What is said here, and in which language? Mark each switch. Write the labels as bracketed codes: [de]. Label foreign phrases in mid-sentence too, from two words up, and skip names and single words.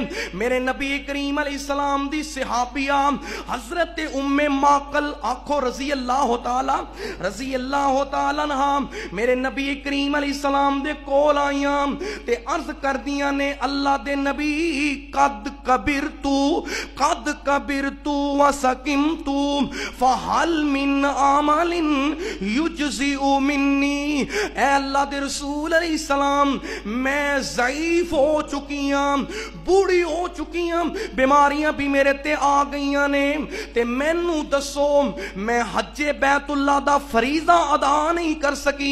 [pa] ਮੇਰੇ ਨਬੀ ਕਰੀਮ ਅਲੈਹਿੱਸਲਾਮ ਦੀ ਸਹਾਬੀਆ ਹਜ਼ਰਤ ਉੱਮੇ ਮਾਕਲ ਆਖੋ [ar] رضي الله تعالى عنها [pa] ਮੇਰੇ ਨਬੀ ਕਰੀਮ ਅਲੈਹਿੱਸਲਾਮ ਦੇ ਕੋਲ ਆਈਆਂ ਤੇ ਅਰਜ਼ ਕਰਦੀਆਂ ਨੇ ਅੱਲਾਹ ਦੇ ਨਬੀ [ar] قد كبرت و سقمت فهل من عمل يجزئ مني. [pa] ਐ ਅੱਲਾਹ ਦੇ ਰਸੂਲ ਅਲੈਹਿੱਸਲਾਮ ਮੈਂ ਜ਼ਈਫ਼ ਹੋ ਚੁੱਕੀ ਹਾਂ, ਬੁੱਢੀ ਹੋ ਚੁੱਕੀ ਹਾਂ, ਬੀਮਾਰੀਆਂ ਭੀ ਮੇਰੇ ਤੇ ਆ ਗਈਆਂ ਨੇ, ਤੇ ਮੈਨੂ ਦੱਸੋ ਮੈਂ ਹੱਜੇ ਬੈਤੁੱਲਾਹ ਦਾ ਫ਼ਰੀਜ਼ਾ ਅਦਾ ਨਹੀਂ ਕਰ ਸਕੀ।